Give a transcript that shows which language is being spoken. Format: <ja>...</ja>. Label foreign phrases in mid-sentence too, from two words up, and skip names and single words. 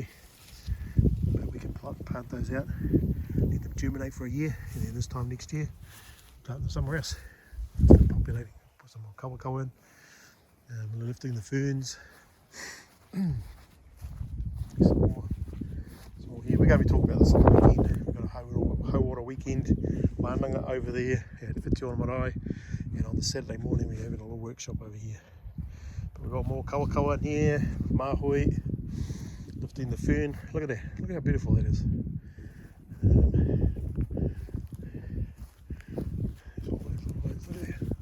<en>But we can plant those out, let them germinate for a year, and then this time next year, plant them somewhere else. Populating, put some more kawa in, lifting the ferns. Some more here. We're going to be talking about this on the weekend. We've got a Hauora weekend, wānanga over there at Whitiora Marae, and on the Saturday morning we're having a little workshop over here. But we've got more kawa in here, mahui, lifting the fern. Look at that, look how beautiful that is. There's all those little ones there.</en>